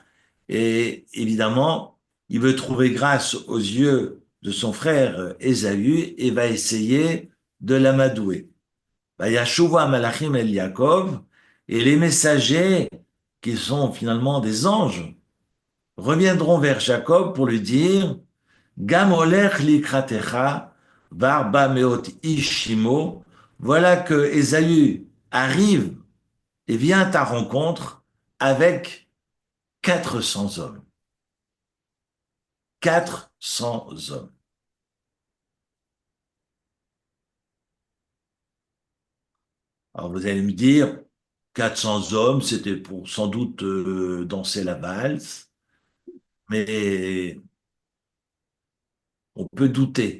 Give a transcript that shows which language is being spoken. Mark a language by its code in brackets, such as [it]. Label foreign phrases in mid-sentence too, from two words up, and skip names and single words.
[fr] Et évidemment, il veut trouver grâce aux yeux de son frère Ésaü et va essayer de l'amadouer. [he] וישובו מלאכים אל יעקב, [fr] et les messagers, qui sont finalement des anges, reviendront vers Jacob pour lui dire [he] גם הולך לקראתך וארבע מאות איש עמו. [fr] Voilà que Ésaü arrive et vient à ta rencontre avec 400 hommes. 400 hommes. Alors vous allez me dire, 400 hommes, c'était pour sans doute danser la valse, mais on peut douter.